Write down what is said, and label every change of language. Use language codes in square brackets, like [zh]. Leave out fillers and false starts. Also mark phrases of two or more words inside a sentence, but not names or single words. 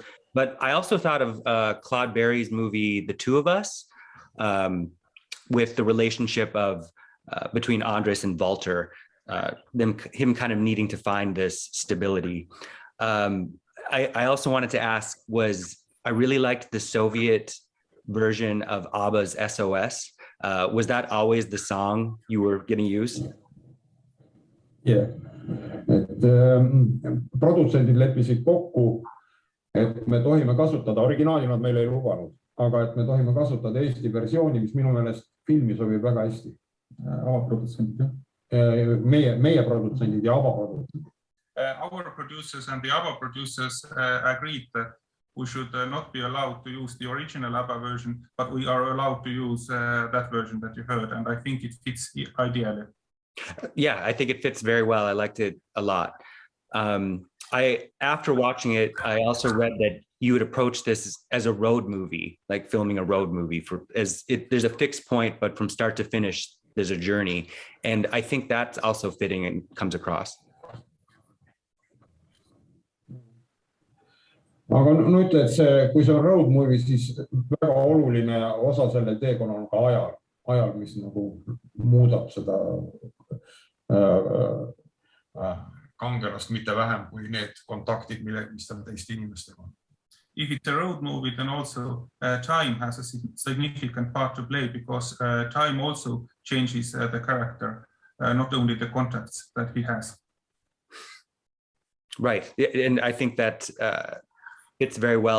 [en] But I also thought of Claude Berry's movie, The Two of Us, with the relationship of between Andres and Walter, him kind of needing to find this stability. I also wanted to ask I really liked the Soviet version of ABBA's SOS. Was that always the song you were getting used? Yeah. [et] Produtsendid leppisid kokku, et me tohime kasutada, originaali nad meile ei lubanud, aga et me tohime kasutada Eesti versiooni, mis minu meelest filmi sobib väga hästi. Avaprodutsendid, meie produtsendid ja avaprodutsendid. [en] Our producers and the ABBA producers agreed that we should not be allowed to use the original ABBA version, but we are allowed to use that version that you heard, and I think it fits ideally. Yeah, I think it fits very well. I liked it a lot. After watching it, I also read that you would approach this as a road movie, like filming a road movie. There's a fixed point, but from start to finish, there's a journey. And I think that's also fitting and comes across. [et] Aga no ütle, et kui see on [en] road movie, [et] siis väga oluline osa selle teekonna on ka ajal, mis nagu muudab seda kangelast mitte vähem kui need kontaktid, mis on teiste inimestega. [en] If it's a road movie, then also time has a significant part to play because time also changes the character, not only the contacts that he has. Right, and I think that fits very well.